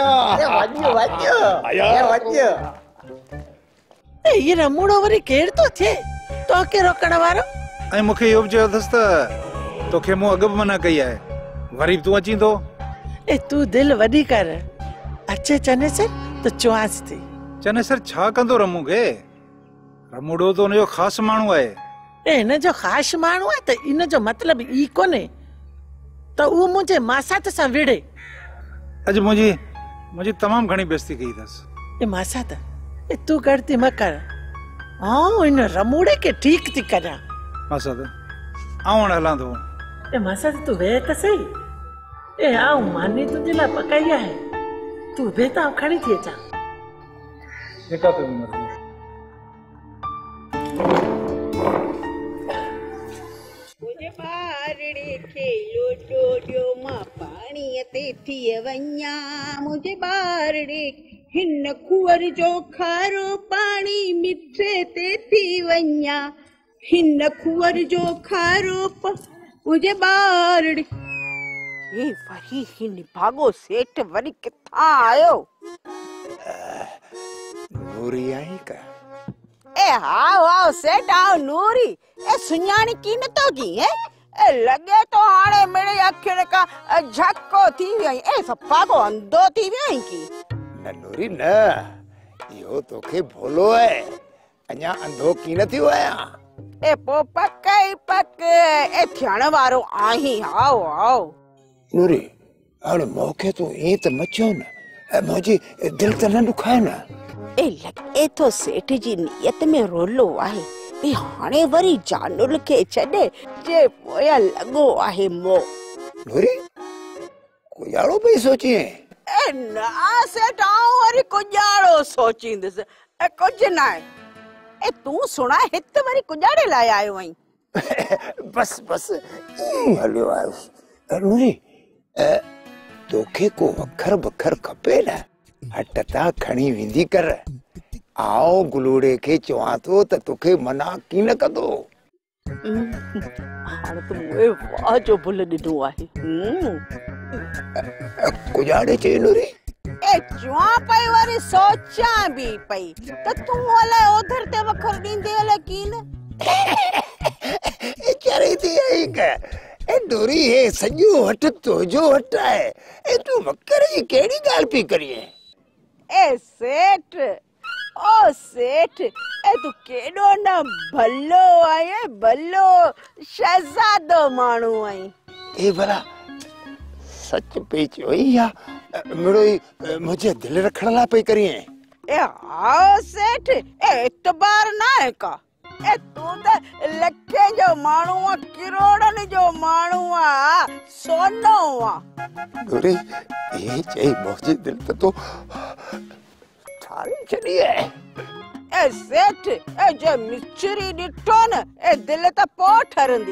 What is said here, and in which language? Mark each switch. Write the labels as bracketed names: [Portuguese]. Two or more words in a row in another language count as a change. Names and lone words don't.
[Sindhi] ए वञ ए ये रमूड़ो वरी केर तो थे तो के रोकण वारो? ऐं मूंखे इहो बि चयो अथसि त तोखे मूं अॻु बि मना कई आहे, वरी बि तूं अची थो। ए तू दिल वडी कर, अचे चने से तो चुआस थी। चने सर छा कंदो रमू खे? रमूड़ो तो उनजो ख़ासि माण्हू आहे। ए इन जो ख़ासि माण्हू आहे त इन जो मतलब ई कोने त उ मुंहिंजे मासात सां विड़े। अॼु मुंहिंजी तमामु घणी बेइज्जती कई अथसि। ए मासात ए तू करती म कर, आऊं इन रमूड़े के ठीक थी करा। मासात आऊं हाणे हलां थो। ए मासात तू वे त सही। ए आऊं मानी तुंहिंजे लाइ पकाई आहे, तू वे त खणी थी अचां। जेका तुंहिंजी मर्ज़ी। मुझे बारड़े खेलो डोडियो मां पाणी ते थी वञा, मुझे बारड़े हिन खुअर जो खारो पाणी मिठे ते थी वञा, हिन खुअर जो खारो मुझे बारड़े। ए वरी ही निभागो सेठ वरी किथां आयो? नूरी आई का? ए हाओ हाओ सेठ आओ नूरी। ए सुञाणी की न तो की है? ए लगे तो हाणे मेरे अखियुनि का झको थी वई ए सफ़ा को अंधो थी वई की न नूरी न यो तोखे भोलो है अञा अंधो की न थियो आहियां ए पो पक ए थियण वारो आही आओ आओ नूरी हाणे मूंखे तूं ईअं त मचो न ऐं मुंहिंजी दिलि त न दुखाए न ए लगे तो सेठ जी नियत में रोलो आहे ए हाणे वरी जानुल के छॾे जे पोया लगो आहे मो नूरी कुजाड़ो पई सोची ए ना सेठ आऊं वरी कुजाड़ो सोचींदसि ए कुझु न आहे ए तू सुणा हित वरी कुजाड़े लाइ आयो आहीं बस बस हलियो आयुसि नूरी तोखे को वखर बखर खपे न हट ता खणी वेंदी कर आओ गुलूड़े के चवां थो त तोखे मना की न कंदो हाणे त मुए वाह जो भुल ॾिनो आहे कुजाड़े चई नूरी ए चवां पई वरी सोचां बि पई त तूं अलाए ओधर ते वखर ॾींदे अलाए की न चरी थी आई का ए नूरी हे सॼो वट तुंहिंजो वट आहे ए तूं वकर जी कहिड़ी ॻाल्हि पई करीं ए सेठ ओ सेठ ए तू केॾो न भलो आहे भलो शहज़ादो माण्हू आई ए भला सच पई चई या मिड़ोई मुंहिंजे दिलि रखण लाइ पई करीं ए आओ सेठ ए इतबार ना है का ए तू त लखे जो माण्हू आ करोड़नि जो माण्हू आ सोनो आ नूरी ये चई मुंहिंजी दिलि त तो ठारी छॾी आहे ए सेठ ए जे मिचरी ॾिठो न ए दिलि त पोइ ठरंदी